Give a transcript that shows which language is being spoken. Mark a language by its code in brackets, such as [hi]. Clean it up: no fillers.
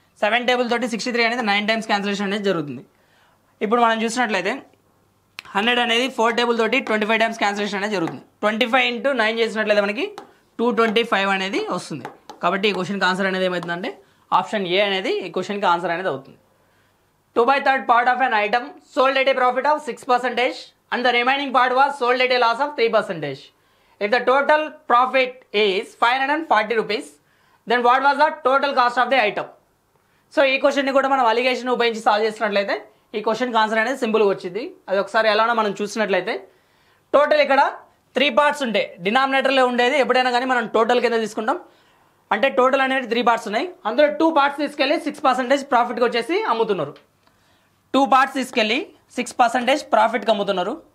[te] 7 table తోటి 63 అనేది 9 times cancellation అనేది జరుగుతుంది. ఇప్పుడు మనం చూసినట్లయితే 100 అనేది 4 టేబుల్ తోటి 25 టైమ్స్ క్యాన్సిలేషన్ అనేది జరుగుతుంది. 25 × 9 చేసినట్లయితే మనకి 225 అనేది వస్తుంది. కాబట్టి ఈ క్వశ్చన్కి ఆన్సర్ అనేది ఏమవుతుందంటే ఆప్షన్ ఏ అనేది ఈ క్వశ్చన్కి ఆన్సర్ అనేది అవుతుంది. [en] 2/3 part of an item sold at a profit of 6% and the remaining part was sold at a loss of 3%. If the total profit is 540 rupees, then what was the total cost of the item? [te] So ఈ క్వశ్చన్ని కూడా మనం allegation ఉపయోగించి solve చేసినట్లయితే ఈ క్వశ్చన్కి answer అనేది సింపుల్గా వచ్చింది. అది ఒకసారి ఎలానో మనం చూసినట్లయితే టోటల్ ఇక్కడ 3 పార్ట్స్ ఉంటాయి. డినామినేటర్లో ఉండేది ఎప్పుడైనా కానీ మనం టోటల్ కింద తీసుకుంటాం. అంటే టోటల్ అనేది 3 పార్ట్స్ ఉన్నాయి. అందులో 2 పార్ట్స్ తీసుకెళ్ళి 6% ప్రాఫిట్కి వచ్చేసి అమ్ముతున్నారు. 2 పార్ట్స్ తీసుకెళ్ళి 6% ప్రాఫిట్కి అమ్ముతున్నారు.